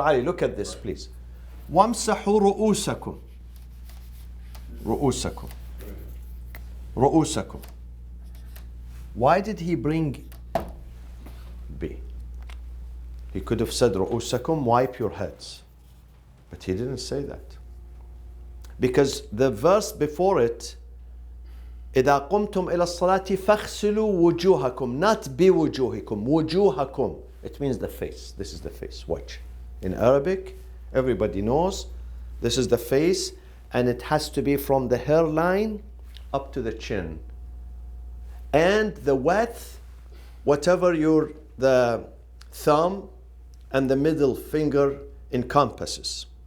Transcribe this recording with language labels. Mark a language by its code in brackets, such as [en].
[en] Ali, look at this, please. Wamsahu ru'usakum. Ru'usakum. [ar] رؤوسكم. [en] Why did he bring B? He could have said [ar] رؤوسكم, [en] wipe your heads. But he didn't say that. Because the verse before it, [ar] إذا قمتم إلى الصلاة فاغسلوا وجوهكم, [en] not [ar] بوجوهكم, وجوهكم. [en] It means the face. This is the face. Watch. In Arabic, everybody knows this is the face, and it has to be from the hairline up to the chin. And the width, whatever the thumb and the middle finger encompasses.